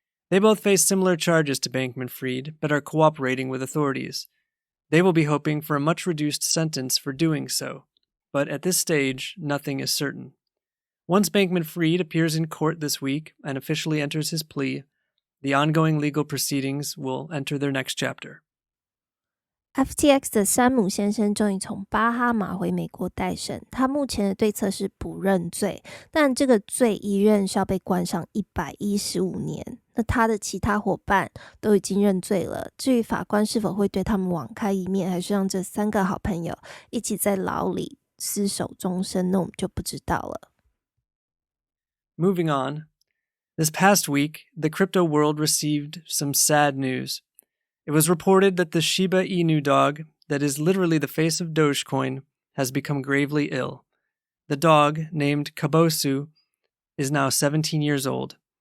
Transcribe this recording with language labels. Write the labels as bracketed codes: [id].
[en] They both face similar charges to Bankman-Fried, but are cooperating with authorities. They will be hoping for a much reduced sentence for doing so, but at this stage, nothing is certain. Once Bankman-Fried appears in court this week and officially enters his plea, the ongoing legal proceedings will enter their next chapter. [zh] FTX 的山姆先生终于从巴哈马回美国待审，他目前的对策是不认罪，但这个罪一认是要被关上115年。那他的其他伙伴都已经认罪了，至于法官是否会对他们网开一面，还是让这3个好朋友一起在牢里厮守终身，那我们就不知道了。 [en] Moving on, this past week, the crypto world received some sad news. It was reported that the shibainu dog, that is literally the face of Dogecoin, has become gravely ill. The dog, named Kabosu, is now 17 years old.